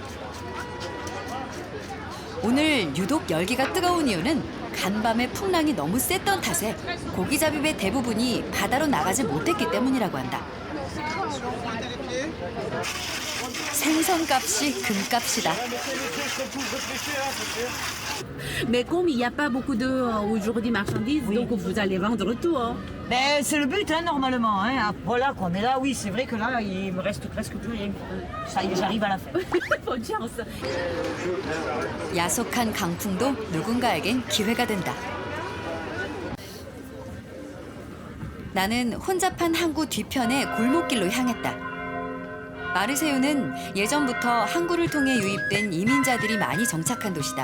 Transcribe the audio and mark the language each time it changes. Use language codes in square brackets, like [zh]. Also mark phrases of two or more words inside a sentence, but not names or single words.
[ko] 오늘 유독 열기가 뜨거운 이유는 간밤의 풍랑이 너무 셌던 탓에 고기잡이의 대부분이 바다로 나가지 못했기 때문이라고 한다. 생선값이 금값이다. [fr] Mais comme il n'y a pas beaucoup de aujourd'hui marchandises, donc vous allez vendre tout. Hein. Ben, c'est le but, hein, normalement. Hein. Voilà, quoi. Mais là, oui, c'est vrai que là, il me reste presque plus rien. Ça y est, j'arrive à la fin. Bonne chance. [ko] 야속한 강풍도 누군가에겐 기회가 된다. 나는 혼잡한 항구 뒤편의 골목길로 향했다. 마르세유는 예전부터 항구를 통해 유입된 이민자들이 많이 정착한 도시다.